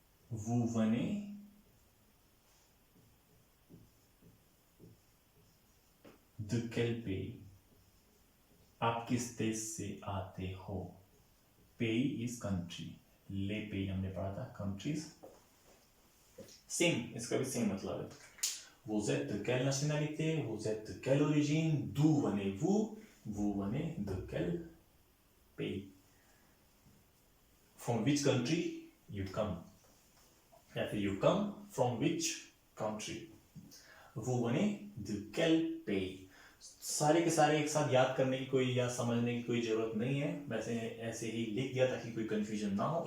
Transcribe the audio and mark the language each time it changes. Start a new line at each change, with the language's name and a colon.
French: vous venez de quel pays,
Hindi: आप किस देश से आते हो, pays
English: is country,
French: les pays
Hindi: हमने पढ़ा था,
English: countries
Hindi: सेम, इसका भी सेम मतलब है।
French: vous êtes de quelle nationalité, vous êtes de quelle origine, d'où venez-vous, vous venez de quel pays,
English: from which country you come,
Hindi: या फिर
English: you come from which country,
French: vous venez de quel pays।
Hindi: सारे के सारे एक साथ याद करने की कोई या समझने की कोई जरूरत नहीं है, वैसे ऐसे ही लिख दिया ताकि कोई कंफ्यूजन ना हो।